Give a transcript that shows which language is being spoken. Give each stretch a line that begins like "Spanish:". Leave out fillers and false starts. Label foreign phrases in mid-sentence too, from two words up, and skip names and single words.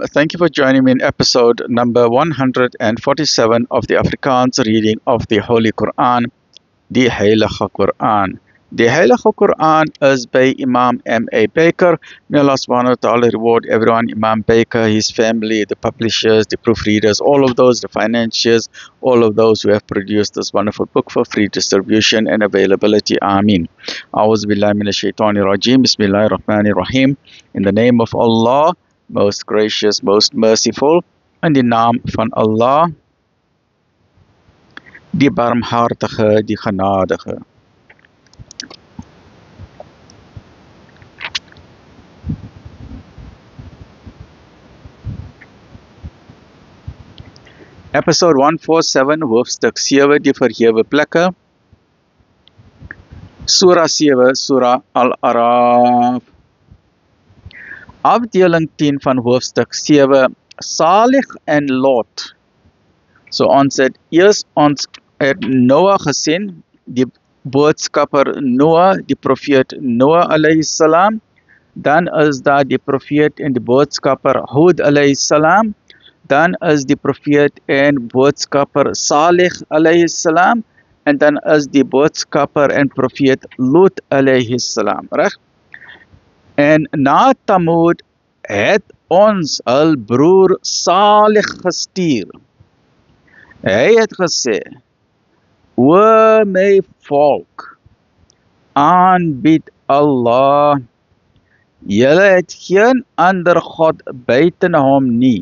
English: Thank you for joining me in episode number 147 of the Afrikaans reading of the Holy Quran, the Heilige Quran. The Heilige Quran is by Imam M.A. Baker. May Allah
Arabic: سبحانه وتعالى
English: reward everyone, Imam Baker, his family, the publishers, the proofreaders, all of those, the financiers, all of those who have produced this wonderful book for free distribution and availability. Ameen.
Arabic: أعوذ بالله من الشيطان الرجيم. بسم الله الرحمن الرحيم.
English: In the name of Allah, most gracious, most merciful,
Afrikaans: in die naam van Allah, die barmhartige, die genadige. Episode 147, hoofstuk 7, die verhewe plekke. Surah 7, Surah Al-Araf. Afdeling 10 van hoofstuk 7, Salih en Lot. So ons het eers Noah gesien, die boodskapper Noah, die profeet Noah
Arabic: عليه السلام.
Afrikaans: Dan is daar die profeet en die boodskapper Hud
Arabic: عليه السلام.
Afrikaans: Dan is die profeet en boodskapper Salih
Arabic: عليه السلام.
Afrikaans: En dan is die boodskapper en profeet Lut
Arabic: عليه السلام.
Afrikaans: Reg? En na Thamud het ons hul broer Salih gestuur. Hy het gesê, o my volk, aanbid Allah, julle het geen ander God buiten hom nie.